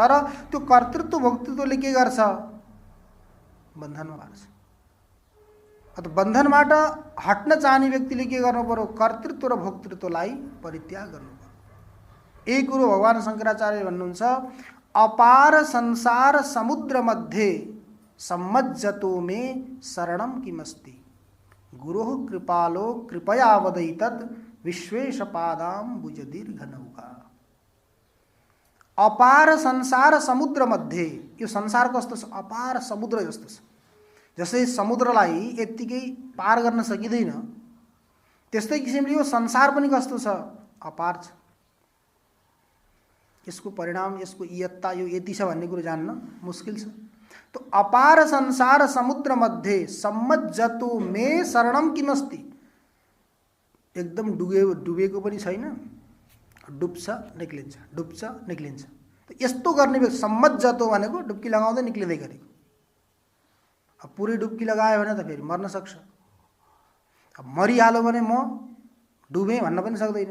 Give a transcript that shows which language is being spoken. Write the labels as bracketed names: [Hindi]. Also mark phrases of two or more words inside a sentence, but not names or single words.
[Nepali] तर त्यो कर्तृत्व भोक्तृत्वले के गर्छ? बन्धनमा पार्छ। अथवा बन्धनबाट हट्न चाहने व्यक्तिले के गर्नु पर्यो? कर्तृत्व र भोक्तृत्वलाई परित्याग गर्नु पर्यो। एक कुरो भगवान शङ्कराचार्य भन्नुहुन्छ, [Sanskrit] अपार संसार समुद्र मध्ये सम्मज्जतो मे शरणम किमस्ति, गुरुः कृपालो कृपया वदैतत् विश्वेश पादाम्बुज दीर्घ नौका। अपार संसार समुद्र मध्ये, [Nepali] यो संसार कस्तो छ? अपार समुद्र जस्तो छ। जसै समुद्रलाई यत्तिकै पार गर्न सकिँदैन, त्यस्तै किसिमले यो संसार पनि कस्तो छ? अपार छ। यसको परिणाम, यसको इयत्ता, यो यति छ भन्ने कुरो जान्न मुस्किल छ। [Sanskrit] तो अपार संसार समुद्र मध्ये सम्मज्जतो मे शरणम किमस्ति, [Nepali] एकदम डुबेको पनि छैन, डुब्छ निक्लिन्छ, डुब्छ निक्लिन्छ। यस्तो गर्ने व्यक्ति सम्मज्जतो भनेको डुब्की लगाउँदै निक्लिँदै गरेको। अब पुरै डुब्की लगायो भने त फेरि मर्न सक्छ। अब मरिहाल्यो भने म डुबेँ भन्न पनि सक्दैन।